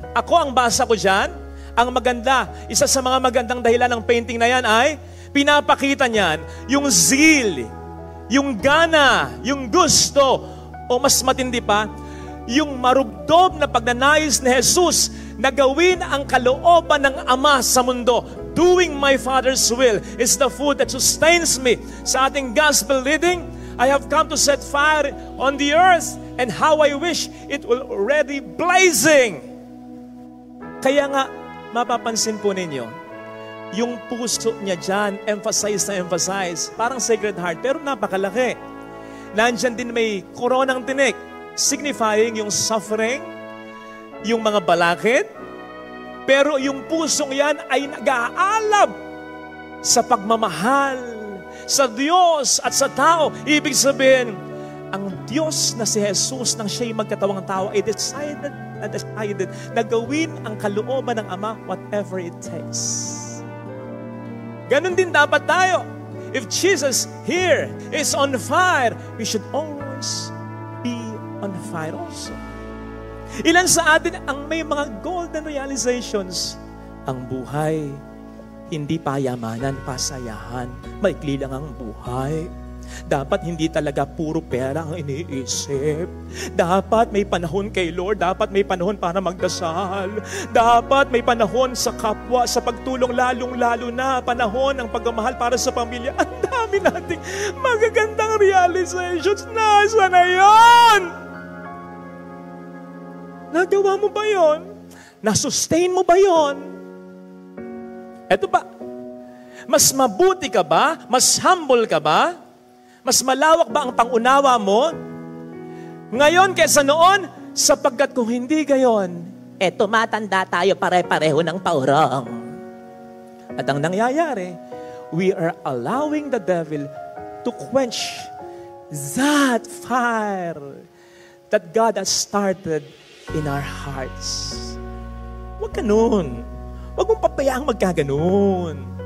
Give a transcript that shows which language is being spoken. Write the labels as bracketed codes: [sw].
[tl] Ako ang basa ko dyan, ang maganda, isa sa mga magandang dahilan ng painting na yan ay, pinapakita niyan yung zeal, yung gana, yung gusto, o mas matindi pa, yung marugdob na pagnanais ni Jesus na gawin ang kalooban ng Ama sa mundo. [en] Doing my Father's will is the food that sustains me. [tl] Sa ating [en] gospel reading, I have come to set fire on the earth, and how I wish it will already blazing. [tl] Kaya nga, mapapansin po ninyo, yung puso niya dyan, emphasize na emphasize, parang Sacred Heart, pero napakalaki. Nandyan din may koronang tinik, signifying yung suffering, yung mga balakid, pero yung pusong yan ay nag-aalab sa pagmamahal sa Diyos at sa tao. Ibig sabihin, ang Diyos na si Jesus nang siya'y magkatawang tao ay decided na gawin ang kalooban ng Ama [en] whatever it takes. [tl] Ganon din dapat tayo. [en] If Jesus here is on fire, we should always be on fire also. [tl] Ilan sa atin ang may mga golden realizations? Ang buhay, hindi payamanan, pasayahan. Maikli lang ang buhay. Dapat hindi talaga puro pera ang iniisip. Dapat may panahon kay Lord. Dapat may panahon para magdasal. Dapat may panahon sa kapwa, sa pagtulong, lalong-lalo na panahon ng pagmamahal para sa pamilya. Ang dami nating magagandang realizations. Nasa na yun? Nagawa mo ba yun? Nasustain mo ba yun? Eto ba? Mas mabuti ka ba? Mas humble ka ba? Mas malawak ba ang pangunawa mo? Ngayon kaysa noon, sapagkat kung hindi gayon, tumatanda tayo pare-pareho ng paurong. At ang nangyayari, [en] we are allowing the devil to quench that fire that God has started in our hearts. [tl] Huwag ganun. Huwag mong papayaang magkaganon.